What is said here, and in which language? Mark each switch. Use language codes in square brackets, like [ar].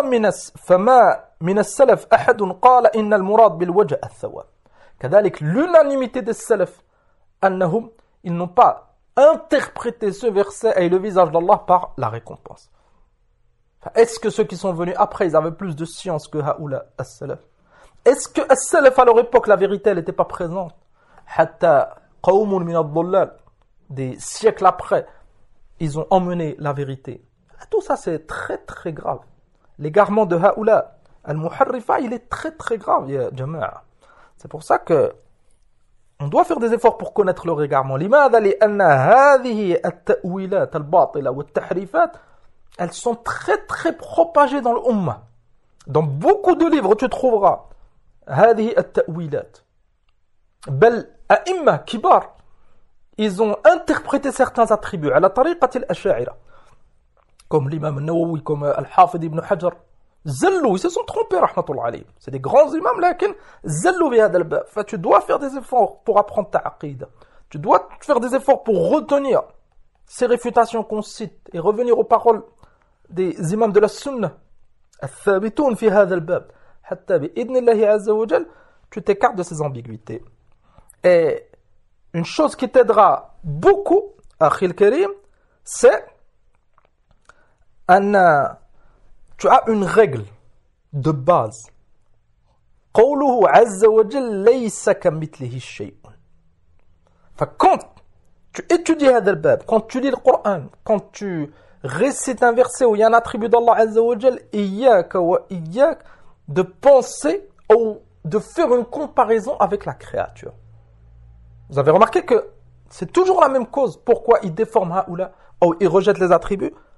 [ar] فما من السلف احد قال ان المراد بالوجه الثواب. [fr] كذلك l'unanimité des salaf annahum ils n'ont pas interprété ce verset et le visage d'Allah par la récompense. Est-ce que ceux qui sont venus après, ils avaient plus de science que Ha'oula As-Salaf? Est-ce que As-Salaf, à leur époque, la vérité, elle n'était pas présente? Hatta qawmun min ad-dhullal, des siècles après, ils ont emmené la vérité. Tout ça, c'est très très grave. L'égarement de Ha'oula Al-Muharrifa, il est très très grave, Jama'a. C'est pour ça que on doit faire des efforts pour connaître leur égarement. [ar] لماذا لأن هذه التأويلات الباطلة والتحريفات [fr] elles sont très très propagées dans l'umma. Dans beaucoup de livres tu trouveras [ar] هذه التأويلات بل أئمة كبار [fr] ils ont interprété certains attributs à la [ar] طريقة الأشاعرة [fr] comme l'imam النووي comme الحافظ ابن حجر زلوا ils se sont trompés rahmatullah alayhi. C'est des grands imams [ar] لكن زلوا في هذا الباب. [fr] Enfin, tu dois faire des efforts pour apprendre ta aqida. Tu dois faire des efforts pour retenir ces réfutations qu'on cite et revenir aux paroles des imams de la sunna [ar] الثابتون في هذا الباب حتى بإذن الله عز وجل [fr] tu t'écartes de ces ambiguïtés. Et une chose qui t'aidera beaucoup, Akhil Karim, c'est tu as une règle de base. [ar] قوله عز وجل ليس كمثله شيء. [fr] Enfin, quand tu étudies [ar] هذا الباب, [fr] quand tu lis le Coran, quand tu récites un verset où il y a un attribut d'Allah عز وجل, إياك, de penser ou de faire une comparaison avec la créature. Vous avez remarqué que c'est toujours la même cause. Pourquoi ils déforment Haoula ou ils rejettent les attributs?